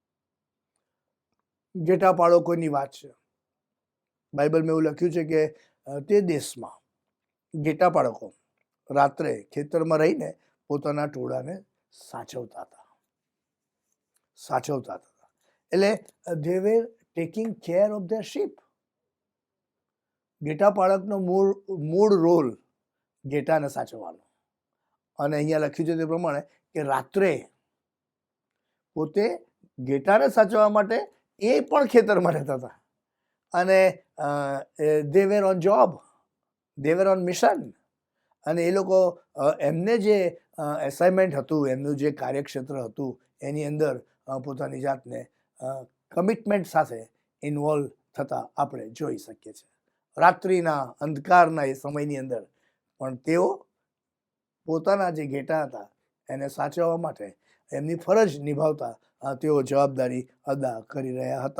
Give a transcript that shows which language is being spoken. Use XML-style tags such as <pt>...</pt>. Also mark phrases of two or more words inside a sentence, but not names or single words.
<gu>ઘેટા પાળકોની વાત છે. બાઇબલમાં એવું લખ્યું છે કે તે દેશમાં ઘેટા પાળકો રાત્રે ખેતરમાં રહીને પોતાના ટોળાને સાચવતા હતા.</gu> <en>એટલે they were taking care of their sheep.</en> <gu>ઘેટા પાળકનો મૂળ રોલ ઘેટાને સાચવવાનો. અને અહીંયા લખ્યું છે તે પ્રમાણે કે રાત્રે પોતે ઘેટાને સાચવવા માટે એ પણ ખેતરમાં રહેતા હતા. અને</gu> <en>they were on job, they were on mission.</en> <gu>અને એ લોકો એમને જે એસાઇનમેન્ટ હતું, એમનું જે કાર્યક્ષેત્ર હતું એની અંદર પોતાની જાતને કમિટમેન્ટ સાથે ઇન્વોલ્વ થતા આપણે જોઈ શકીએ છીએ. રાત્રિના અંધકારના એ સમયની અંદર પણ તેઓ પોતાના જે ઘેટા હતા એને સાચવવા માટે એમની ફરજ નિભાવતા તેઓ જવાબદારી અદા કરી રહ્યા હતા.</gu>